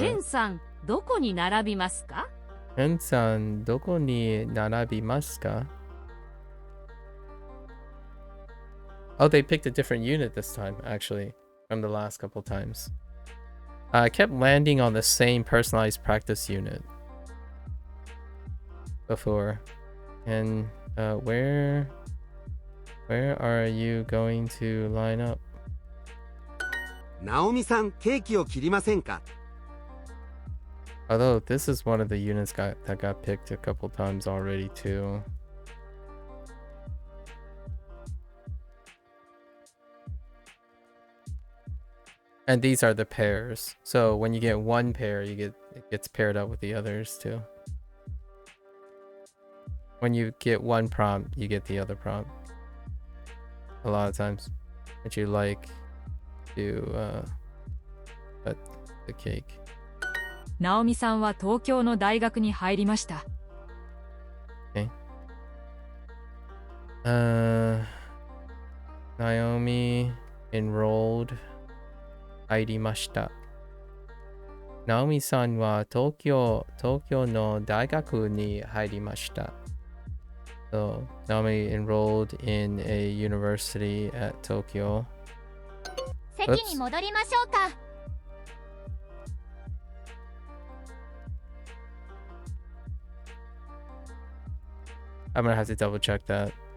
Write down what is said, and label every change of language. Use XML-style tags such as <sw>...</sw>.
<ja>ケンさんどこに並びますか Ken-san, どこに並びますか?</ja> <en>Oh, they picked a different unit this time, actually, from the last couple times. I kept landing on the same personalized practice unit before. And where are you going to line up?</en> <ja>ナオミさん、ケーキを切りませんか？</ja> <en>Although this is one of the units that got picked a couple times already too. And these are the pairs. So when you get one pair, it gets paired up with the others too. When you get one prompt, you get the other prompt. A lot of times. Would you like to cut the cake?</en> <ja>ナオミさんは東京の大学に入りました。</ja> <en>Okay. Naomi enrolled</en> <ja>入りました。ナオミさんは東京の大学に入りました。</ja> <en>So, Naomi enrolled in a university at Tokyo.</en> <ja>席に戻りましょうか。</ja> <en>I'm gonna have to double check that.</en>